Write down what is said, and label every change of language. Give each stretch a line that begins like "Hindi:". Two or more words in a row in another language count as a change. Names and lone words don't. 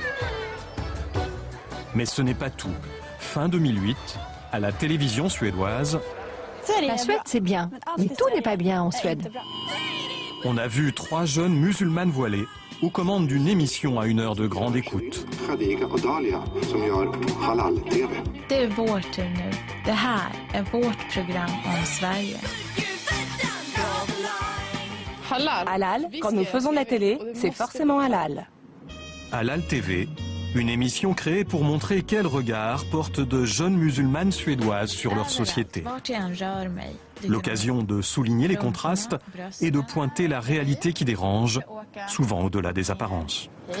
French: Mais ce n'est pas tout. Fin 2008, à la télévision suédoise, la Suède, c'est bien, mais tout n'est pas bien en Suède. on a vu 3 jeunes musulmanes voilées aux commandes d'une émission à 1 heure de grande écoute.
Swedish: Det är vår tur nu. Det här är vårt program om Sverige.
French: Halal, quand nous faisons de la télé, c'est forcément halal. Halal TV, une émission créée pour montrer quel regard portent de jeunes musulmanes suédoises sur leur société. L'occasion de souligner les contrastes et de pointer la réalité qui dérange, souvent au-delà des apparences.